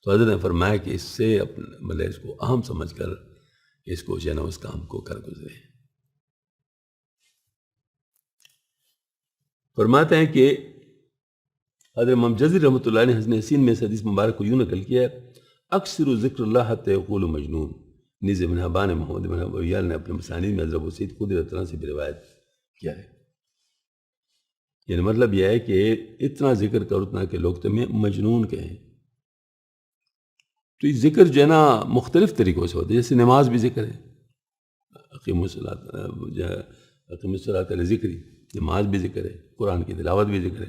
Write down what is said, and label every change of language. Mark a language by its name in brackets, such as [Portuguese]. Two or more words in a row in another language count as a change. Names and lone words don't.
[Urdu] تو حضرت نے فرمایا کہ اس سے مطلب اس کو اہم سمجھ کر اس کو جو ہے نا اس کام کو کر گزرے۔ فرماتے ہیں کہ حضرت امام جزری رحمۃ اللہ علیہ حسن حسین میں اس حدیث مبارک کو یوں نقل کیا ہے، [Arabic] اکثر ذکر اللہ حتی یقول مجنون۔ [Urdu] نیز ابن حبان محمد بن ابیال نے اپنے مسانید میں حضرت ابو سعید خدری رضی اللہ عنہ سے بھی روایت کیا ہے۔ یعنی مطلب یہ ہے کہ اتنا ذکر کر اتنا کہ لوگ تمہیں مجنون کہیں۔ تو یہ ذکر جو ہے نا مختلف طریقوں سے ہوتا ہے، جیسے نماز بھی ذکر ہے، [Arabic] اقیم الصلاۃ علی ذکری، [Urdu] نماز بھی ذکر ہے، قرآن کی تلاوت بھی ذکر ہے۔